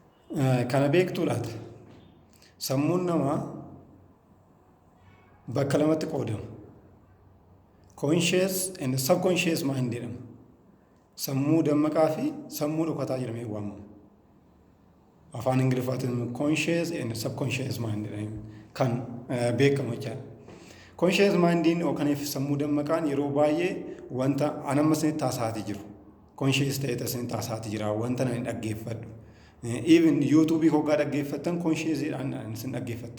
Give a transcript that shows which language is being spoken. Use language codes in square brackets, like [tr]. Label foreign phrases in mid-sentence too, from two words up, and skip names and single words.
[om] Kana beektuu laata? Sammuun namaa bakka lamatti qoodama. [en] Conscious and subconscious mind jedhama. [om] Sammuu dammaqaa fi sammuu dhokataa jedhamee waamama. Afaan Ingiliffaatiin [en] conscious and subconscious mind [om] kan beekamu jechaadha. Conscious mindiin yookaan sammuu dammaqaan yeroo baay'ee wanta anamma isinitti taasisaatii jiru. Conscious ta'ee isinitti taasisaatii jira wanta nan dhaggeeffadhu. Even YouTube hoggaa dhaggeeffattan consciousdhaan isin dhaggeeffattan.